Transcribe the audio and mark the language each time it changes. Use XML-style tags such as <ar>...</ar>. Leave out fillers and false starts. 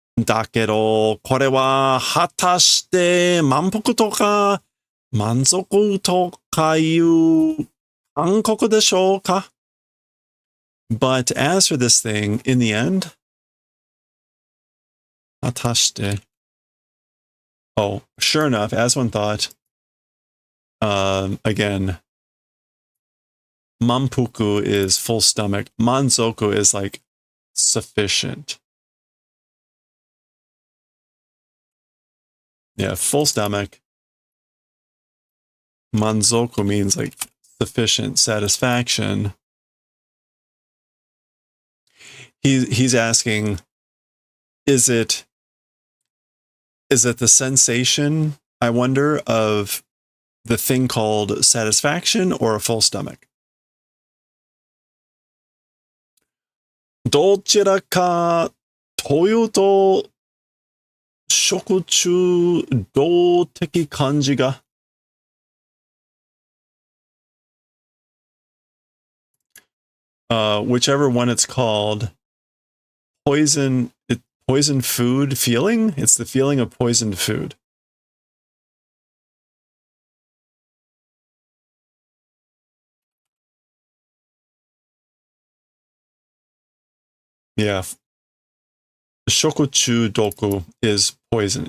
<ja>だけど、これは果たして満腹とか満足とかいう感覚でしょうか?</ja> <en>But as for this thing, in the end, 果たして. Oh, sure enough, as one thought, again, manpuku is full stomach. Manzoku is like sufficient. Yeah, full stomach. Manzoku means like sufficient satisfaction. He's asking, is it the sensation, I wonder, of the thing called satisfaction or a full stomach?</en> <ja>どちらかというと食中毒的感じが</ja> <en>whichever one it's called, poison food feeling. It's the feeling of poisoned food. Yeah. Shokuchudoku is poison.</en>